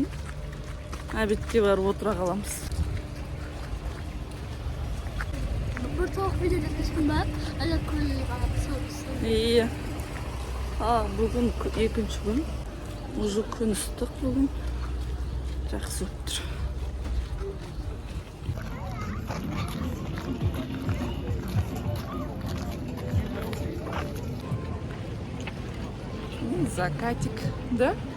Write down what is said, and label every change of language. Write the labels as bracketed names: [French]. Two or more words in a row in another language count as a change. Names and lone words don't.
[Kazakh] Обедке барып отыра қаламыз. [Dutch] Wordt toch weer dit gemaakt en dan kun je wat Iya. [Kazakh] Бүгін екінші күн. Уже күн ыстық бүгін. Жақсы өтіп тұр. [Russian] Закатик, да?